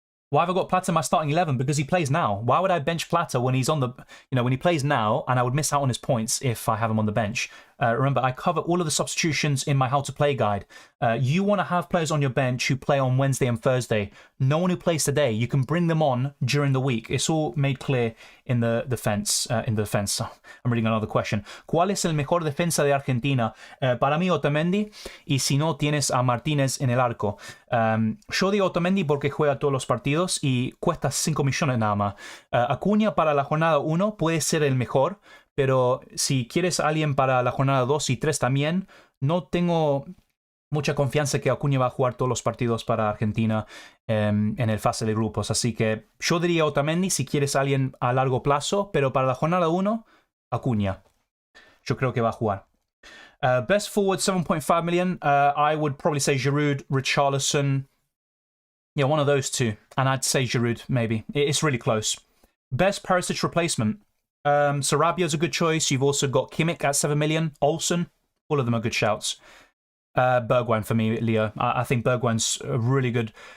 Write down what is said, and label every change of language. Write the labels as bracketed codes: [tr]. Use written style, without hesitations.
[en] Why have I got Plata in my starting 11? Because he plays now. Why would I bench Plata when he's on the, when he plays now, and I would miss out on his points if I have him on the bench? Remember, I cover all of the substitutions in my How to Play guide. You want to have players on your bench who play on Wednesday and Thursday. No one who plays today. You can bring them on during the week. It's all made clear in the defense. I'm reading another question. [es] ¿Cuál es el mejor defensa de Argentina? Para mí, Otamendi. Y si no, tienes a Martínez en el arco. Yo digo Otamendi porque juega todos los partidos y cuesta 5 millones nada más. Acuna para la jornada 1 puede ser el mejor, pero si quieres a alguien para la jornada 2 y 3 también, no tengo mucha confianza que Acuna va a jugar todos los partidos para Argentina en el fase de grupos. Así que yo diría Otamendi si quieres a alguien a largo plazo, pero para la jornada 1, Acuna. Yo creo que va a jugar. [en] Best forward, 7.5 million. I would probably say Giroud, Richarlison. Yeah, one of those two. And I'd say Giroud, maybe. It's really close. Best Perisic replacement. Sarabia's a good choice. You've also got Kimmich at 7 million. Olsen. All of them are good shouts. Bergwijn for me, Leo. I think Bergwijn's a really good